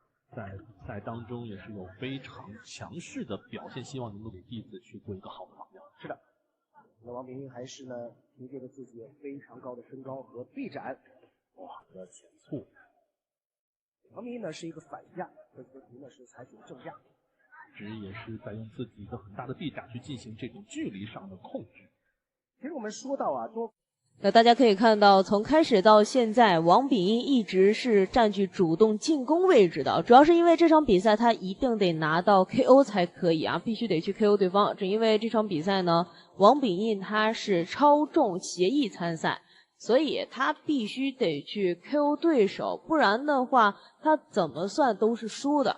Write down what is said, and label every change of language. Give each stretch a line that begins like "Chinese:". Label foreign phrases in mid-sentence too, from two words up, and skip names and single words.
Chinese: 在比賽當中也是有非常強勢的表現，希望能夠給弟子去做一個好的榜樣。是的，那王秉義還是呢憑借着自己非常高的身高和臂展，哇的前簇。王秉義呢是一個反架，河喜格图呢是採取正架，一直也是在用自己一個很大的臂展去進行這種距離上的控制。其實我們說到啊，那大家可以看到，從開始到現在，王秉義一直是佔據主動進攻位置的，主要是因為這場比賽他一定得拿到 KO 才可以啊，必須得去 KO 對方。正因為這場比賽呢，王秉義他是超重協議參賽，所以他必須得去 KO 對手，不然的話他怎麼算都是輸的。